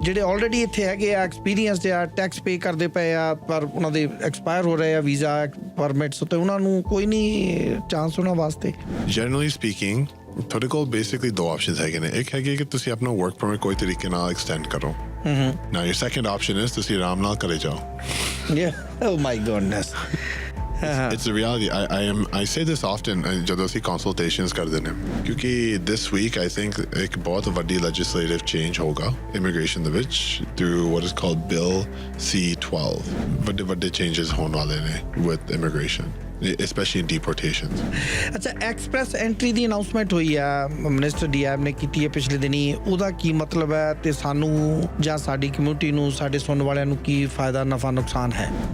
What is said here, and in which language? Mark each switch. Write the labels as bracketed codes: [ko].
[pa] ਜਿਹੜੇ ਆਲਰੇਡੀ ਇੱਥੇ ਹੈਗੇ ਆ ਐਕਸਪੀਰੀਅੰਸਡ ਆ ਟੈਕਸ ਪੇ ਕਰਦੇ ਪਏ ਆ ਪਰ ਉਹਨਾਂ ਦੇ ਐਕਸਪਾਇਰ ਹੋ ਰਹੇ ਆ ਵੀਜ਼ਾ ਪਰਮਿਟਸ ਤੇ ਉਹਨਾਂ ਨੂੰ ਕੋਈ ਨਹੀਂ ਚਾਂਸ ਉਹਨਾਂ ਵਾਸਤੇ। [en] Generally speaking, [pa] ਤੁਹਾਡੇ ਕੋਲ ਬੇਸਿਕਲੀ ਦੋ ਆਪਸ਼ਨਸ ਹੈਗੇ ਨੇ। ਇੱਕ ਹੈਗੀ ਕਿ ਤੁਸੀਂ ਆਪਣਾ ਵਰਕ ਪਰਮਿਟ ਕੋਈ ਤਰੀਕੇ ਨਾਲ ਐਕਸਟੈਂਡ ਕਰੋ। [en] Now your second option is [pa] ਤੁਸੀਂ ਆਰਾਮ ਨਾਲ ਘਰੇ ਜਾਓ। [en] Yeah, oh my goodness. It's the reality. I say this often [pa] ਜਦੋਂ ਅਸੀਂ [en] consultations [pa] ਕਰਦੇ ਨੇ ਕਿਉਂਕਿ [en] this week I think [pa] ਇੱਕ ਬਹੁਤ ਵੱਡੀ [en] legislative change ਹੋਗਾ immigration ਦੇ ਵਿੱਚ through what is called Bill C-12 ਵੱਡੇ changes [pa] ਹੋਣ ਵਾਲੇ ਨੇ [en] with immigration, especially in deportations. [pa] ਅੱਛਾ, ਐਕਸਪ੍ਰੈਸ ਐਂਟਰੀ ਦੀ ਅਨਾਉਂਸਮੈਂਟ ਹੋਈ ਆ ਮਿਨਿਸਟਰ ਡੀਐਮ ਨੇ ਕੀਤੀ ਹੈ ਪਿਛਲੇ ਦਿਨੀ, ਉਹਦਾ ਕੀ ਮਤਲਬ ਹੈ ਤੇ ਸਾਨੂੰ ਜਾਂ ਸਾਡੀ ਕਮਿਊਨਿਟੀ ਨੂੰ ਸਾਡੇ ਸੁਣਨ ਵਾਲਿਆਂ ਨੂੰ ਕੀ ਫਾਇਦਾ ਨਫਾ ਨੁਕਸਾਨ ਹੈ?